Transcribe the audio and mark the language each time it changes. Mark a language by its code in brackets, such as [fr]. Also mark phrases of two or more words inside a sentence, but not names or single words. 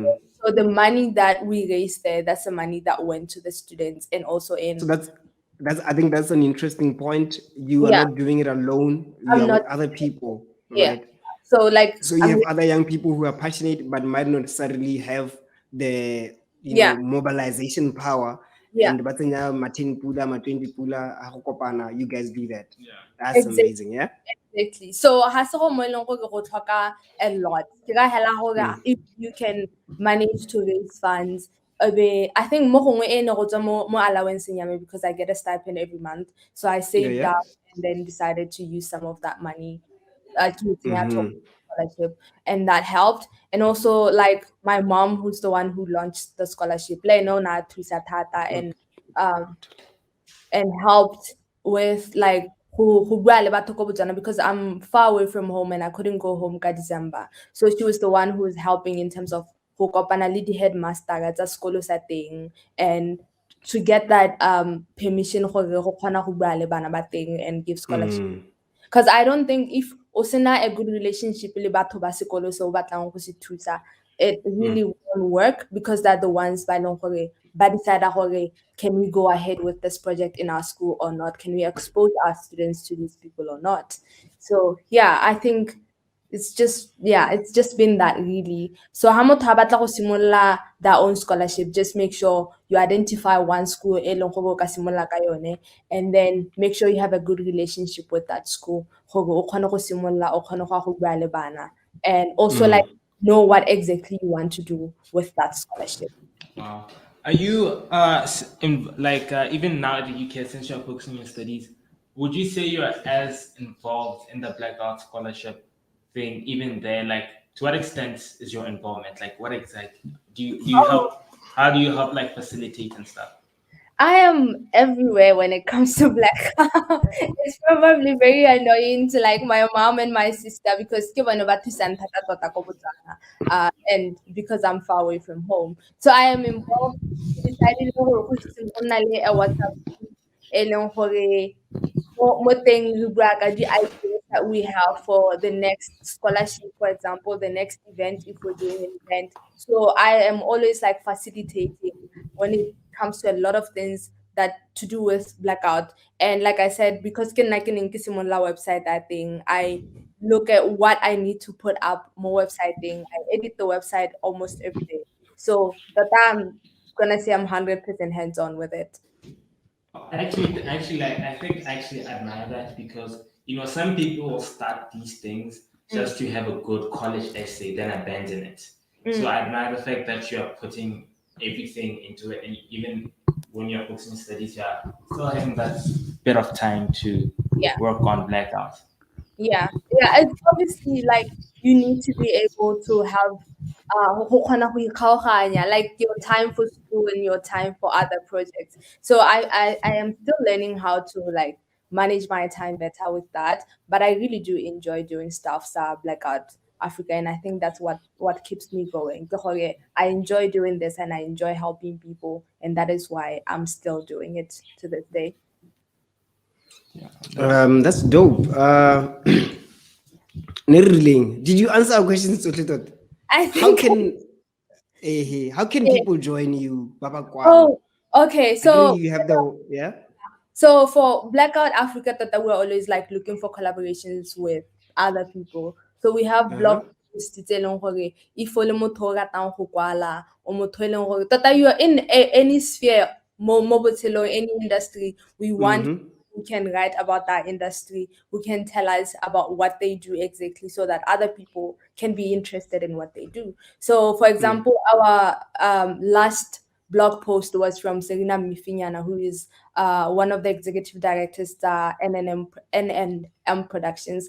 [en] So the money that we raised there, that's the money that went to the students and also in So that's I think that's an interesting point. You are yeah, not doing it alone. You I'm are not with other people, yeah. right? So like So you I'm have other young people who are passionate but might not necessarily have the yeah, mobilization power. yeah, And but [tn] ma 10 pula, ma 20 pula, a go kopana, [en] you guys do that. Yeah. That's exactly. amazing, yeah. Exactly. [tn] So has go mo e leng gore go tlhoka [en] a lot. [tn] Ke ka hela gore [en] if you can manage to raise funds, I think [tn] mo gongwe e ne go tswa mo allowance ya me [en] because I get a stipend every month. So I Yeah, saved yeah. up and then decided to use some of that money to Mm-hmm. scholarship, and that helped. And also like my mom, who's the one who launched the scholarship, [tn] le no na thusa thata [en] um and helped with like who [tn] bua le batho ko Botswana [en] because I'm far away from home and I couldn't go home ka December. So she was the one who was helping in terms of [tn] go kopana le di-headmaster tsa sekolo sa teng [en] and to get that permission [tn] gore go kgona go bua le bana ba teng [en] and give scholarship. Because I don't think if [tn] o sena [en] a good relationship [tn] le batho ba sekolo se o batlang go se thusa, [en] it really won't work because they're the ones [tn] ba leng gore ba [en] decide gore can we go ahead with this project in our school or not? Can we expose our students to these people or not? So yeah, I think it's just been that really. [tn] So ha motho a batla go simolola [en] their own scholarship, just make sure you identify one school [tn] e leng gore o ka simolola ka yone, [en] and then make sure you have a good relationship with that school [tn] gore o kgone go simolola o kgone go bua le bana, [en] and also like know what exactly you want to do with that scholarship. Wow. Are you even now at the UK, since you're focusing on your studies, would you say you're as involved in the Blackout Scholarship thing even there? Like, to what extent is your involvement? Like, what exactly do you help? How do you help like facilitate and stuff? I am everywhere when it comes to black. It's probably very annoying to like my mom and my sister because [tn] ke bone ba thusang thata tota ko Botswana, [en] and because I'm far away from home. So I am involved. We decided [tn] go nna le [en] a WhatsApp group [tn] e leng gore mo teng re bua ka di-ideas [en] that we have for the next scholarship, for example, the next event if we're doing an event. So I am always like facilitating when it comes to a lot of things that to do with blackout. And like I said, because [tn] ke nna ke neng ke simolola [en] website that thing, I look at what I need to put up more website thing. I edit the website almost every day. So that I'm gonna say I'm 100% hands-on with it. Actually, like I think I actually admire that because some people will start these things just to have a good college essay, then abandon it. So I admire the fact that you are putting everything into it, and even when you're focusing on studies, you are still having that bit of time to Yeah. work on blackout. Yeah, yeah, it's obviously like you need to be able to have [tn] go kgona go ikgaoganya, [en] like your time for school and your time for other projects. So I am still learning how to like manage my time better with that, but I really do enjoy doing stuff Blackout Africa, and I think that's what keeps me going. [tn] Ke gore [en] I enjoy doing this and I enjoy helping people, and that is why I'm still doing it to this day. That's dope. Neriling, did you answer our questions, Tsotlhe? I How think can people join you, Baba Kwang? oh, okay, I know so you have the yeah. So for Blackout Africa, Tata, we're always like looking for collaborations with other people. So we have blog posts [tn] tse e leng gore if o le motho o ratang go kwala o motho e leng gore Tata, [en] you are in any sphere [tn] mo botshelong, [en] any industry, we want who can write about that industry, who can tell us about what they do exactly so that other people can be interested in what they do. So, for example, our last blog post was from Serena Mifinyana, who is one of the executive directors at N&M Productions.